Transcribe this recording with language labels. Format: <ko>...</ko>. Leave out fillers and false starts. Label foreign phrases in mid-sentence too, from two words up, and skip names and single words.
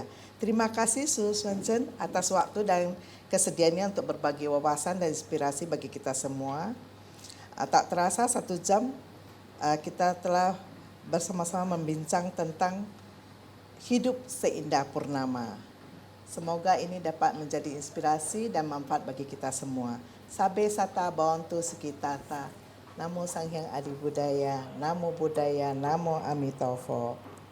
<id>Terima kasih Su Swanson atas waktu dan kesediaannya untuk berbagi wawasan dan inspirasi bagi kita semua. Tak terasa 1 jam kita telah bersama-sama membincang tentang hidup seindah purnama. Semoga ini dapat menjadi inspirasi dan manfaat bagi kita semua.</id> <pi>Sabe sata bhavantu sukitata. Namo Sang Hyang Adi Budaya, Namo Buddhaya, Namo Amitabha.</pi>